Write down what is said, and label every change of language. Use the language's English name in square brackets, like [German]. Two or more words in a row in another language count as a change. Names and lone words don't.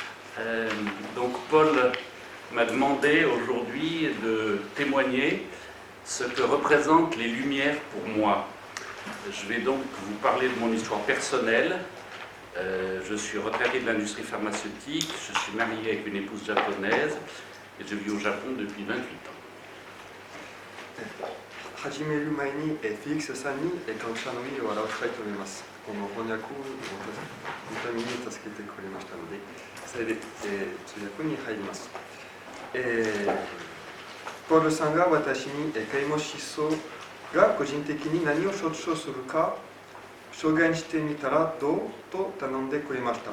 [French] Donc Paul m'a demandé aujourd'hui de témoigner ce que représentent les Lumières pour moi. Je vais donc vous parler de mon histoire personnelle. Je suis retraité de l'industrie pharmaceutique, je suis marié avec une épouse japonaise et je vis au Japon depuis 28 ans. [Japanese] 始める前にフィリックスさんに感謝の意を表したいと思います。この翻訳を本当に助けてくれましたので、それで、通訳に入ります。ポールさんが私に啓蒙思想が個人的に何を象徴するか証言してみたらどうと頼んでくれました。